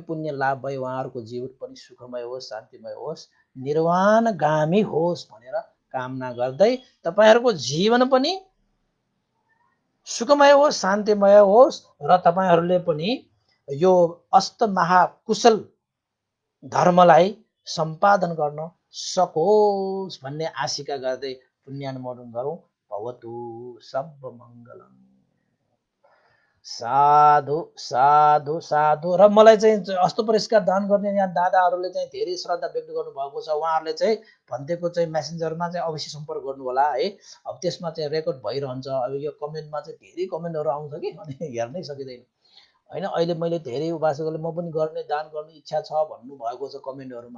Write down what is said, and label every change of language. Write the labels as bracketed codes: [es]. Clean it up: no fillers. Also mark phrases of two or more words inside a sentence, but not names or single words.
[ne] पुण्य लाभ भई उहाँहरूको जीवन पनि सुखमय होस्, शान्तिमय होस्, निर्वाणगामी होस् भनेर कामना गर्दै तपाईँहरूको जीवन पनि सुखमय होस्, शान्तिमय होस् र तपाईँहरूले पनि यो अष्ट महाकुशल धर्मलाई सम्पादन गर्न सकोस् भन्ने आशिका गर्दै पुण्यानुमोदन गरौँ। [pi] भवतु सब मङ्गलम्। साधु साधु साधु। [ne] र मलाई चाहिँ अस्तो पुरस्कार दान गर्ने यहाँ दादाहरूले चाहिँ धेरै श्रद्धा व्यक्त गर्नुभएको छ। उहाँहरूले चाहिँ भन्देको चाहिँ मेसेन्जरमा चाहिँ अवश्य सम्पर्क गर्नु होला है। अब त्यसमा चाहिँ रेकर्ड भइरहन्छ। अब यो कमेन्टमा चाहिँ धेरै कमेन्टहरू आउँछ कि अनि हेर्नै सकिँदैन होइन। अहिले मैले धेरै उपासकहरूले म पनि गर्ने दान गर्ने इच्छा छ भन्नुभएको छ कमेन्टहरूमा।